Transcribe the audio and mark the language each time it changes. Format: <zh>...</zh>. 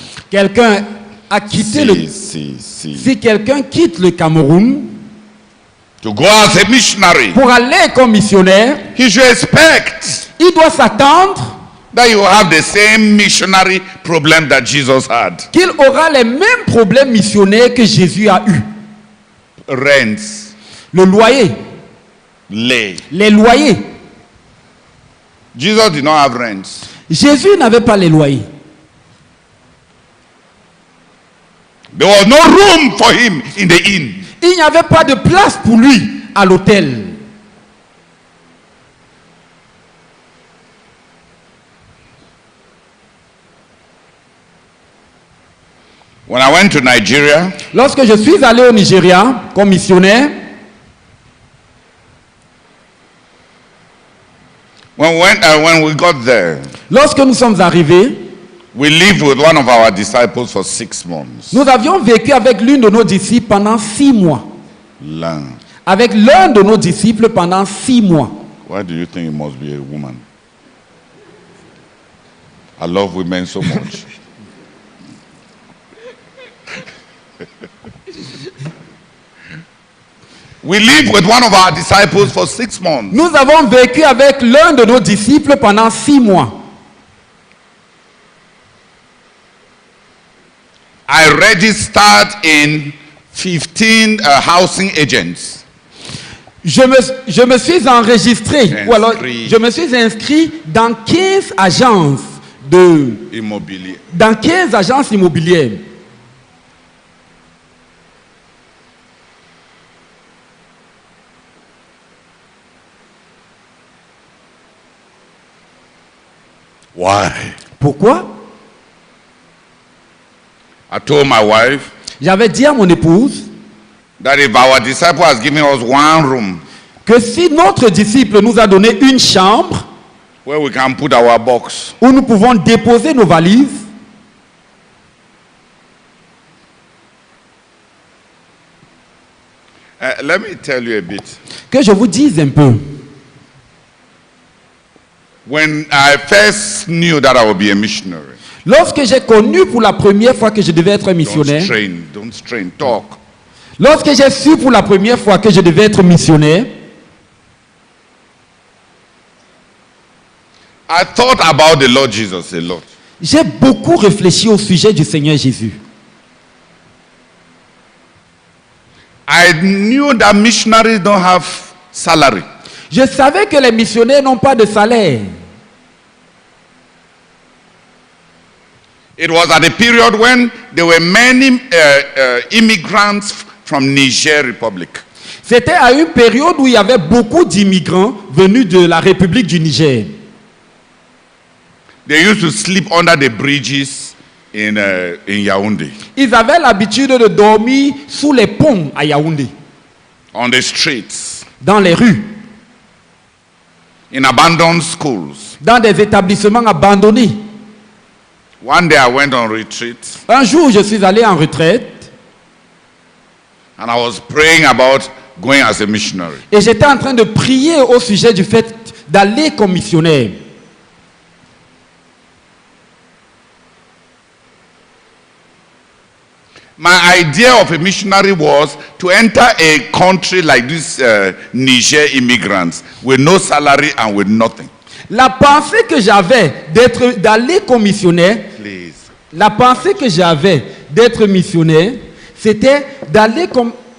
<fr>Quelqu'un a quitté Si quelqu'un quitte le Cameroun</fr> <en>to go as a missionary,</en> <fr>pour aller comme missionnaire,</fr> <en>he should expect</en> <fr>il doit s'attendre</fr> <en>that you have the same missionary problem that Jesus had.</en> <fr>Qu'il aura les mêmes problèmes missionnaires que Jésus a eu.</fr> <en>Rents.</en> <fr>Le loyer. Les loyers.</fr> <en>Jesus did not have rents.</en> <fr>Jésus n'avait pas les loyers.</fr> <en>There was no room for him in the inn.</en> <fr>Il n'y avait pas de place pour lui à l'hôtel.</fr> <en>When I went to Nigeria,</en> <fr>lorsque je suis allé au Nigeria comme missionnaire,</fr> <en>when we got there,</en> <fr>lorsque nous sommes arrivés,</fr> <en>we lived with one of our disciples for 6 months.</en> <fr>Nous avions vécu avec l'une de nos disciples pendant 6 mois. Avec l'un de nos disciples pendant 6 mois.</fr> <en>Why do you think it must be a woman? I love women so much. We lived with one of our disciples for 6 months.</en> <fr>Nous avons vécu avec l'un de nos disciples pendant 6 mois.</fr> <en>I registered in 15 housing agents.</en> <fr>Je me suis enregistré, ou alors je me suis inscrit dans 15 agences immobilier. Dans 15 agences immobilières.</fr> <en>Why?</en> <fr>Pourquoi?</fr> <en>I told my wife,</en> <fr>j'avais dit à mon épouse,</fr> <en>that if our disciple has given us one room,</en> <fr>que si notre disciple nous a donné une chambre,</fr> <en>where we can put our box,</en> <fr>où nous pouvons déposer nos valises,</fr> <en>let me tell you a bit.</en> <fr>Que je vous dise un peu.</fr> <en>When I first knew that I would be a missionary,</en> <fr>lorsque j'ai connu pour la première fois que je devais être missionnaire,</fr> <en>don't strain, talk.</en> <fr>Lorsque j'ai su pour la première fois que je devais être missionnaire,</fr> <en>I thought about the Lord Jesus a lot.</en> <fr>J'ai beaucoup réfléchi au sujet du Seigneur Jésus.</fr> <en>I knew that missionaries don't have salary.</en> <fr>Je savais que les missionnaires n'ont pas de salaire.</fr> <en>It was at a period when there were many immigrants from Niger Republic.</en> <fr>C'était à une période où il y avait beaucoup d'immigrants venus de la République du Niger.</fr> <en>They used to sleep under the bridges in Yaoundé.</en> <fr>Ils avaient l'habitude de dormir sous les ponts à Yaoundé.</fr> <en>On the streets.</en> <fr>Dans les rues.</fr> <en>In abandoned schools.</en> <fr>Dans des établissements abandonnés.</fr> <en>One day I went on retreat.</en> <fr>Un jour, je suis allé en retraite.</fr> <en>And I was praying about going as a missionary.</en> <fr>Et j'étais en train de prier au sujet du fait d'aller comme missionnaire.</fr> <en>My idea of a missionary was to enter a country like this Niger immigrants with no salary and with nothing.</en> <fr>La pensée que j'avais d'aller comme missionnaire,</fr> <en>Please.</en> <fr>la pensée que j'avais d'être missionnaire, c'était d'aller comme...</fr>